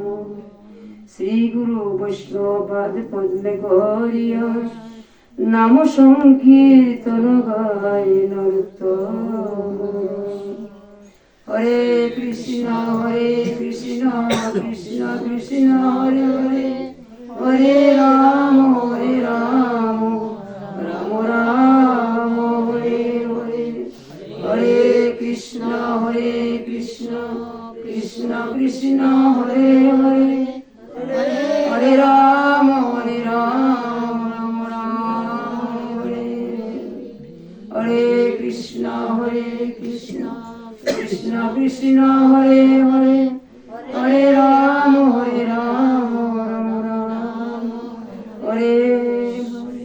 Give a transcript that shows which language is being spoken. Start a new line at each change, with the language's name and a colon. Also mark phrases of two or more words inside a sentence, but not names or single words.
Bangla: শ্রী গুরু বৈষ্ণব পাদ পদ্মে করিয়া নাম সংকীর্তন গায় নর্তন।
Sanskrit: হরে কৃষ্ণ কৃষ্ণ কৃষ্ণ হরে হরে হরে রাম রাম রাম হরে হরে হরে কৃষ্ণ কৃষ্ণ কৃষ্ণ হরে হরে হরে রাম রাম হরে হরে কৃষ্ণ কৃষ্ণ কৃষ্ণ হরে হরে হরে রাম রাম রাম হরে হরে।